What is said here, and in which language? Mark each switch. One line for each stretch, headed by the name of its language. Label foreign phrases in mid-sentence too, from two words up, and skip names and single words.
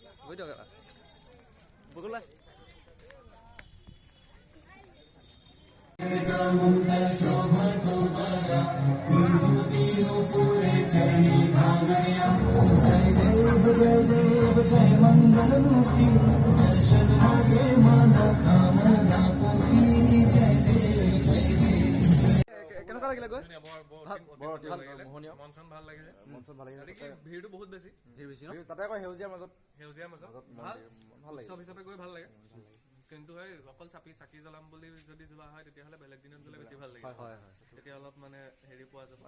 Assamese: হৈ দিয়ক এটা বগলা
Marathi: जय मंगल मूर्ति दर्शन मागे माना कामना पूर्ति जय देव जय देव
Assamese: কেনেকুৱা লাগিলে গৈ মন চন ভাল লাগিলে ভিৰটো বহুত বেছি ভিৰ বেছি ন তাতে আকৌ সেউজীয়াৰ মাজত ভাল লাগে উৎসৱ হিচাপে গৈ ভাল লাগে কিন্তু এই অকল চাকি জ্বলাম বুলি যদি যোৱা হয় তেতিয়াহ'লে বেলেগ দিনত গ'লে বেছি ভাল লাগে হয় তেতিয়া অলপ মানে হেৰি পোৱা যাব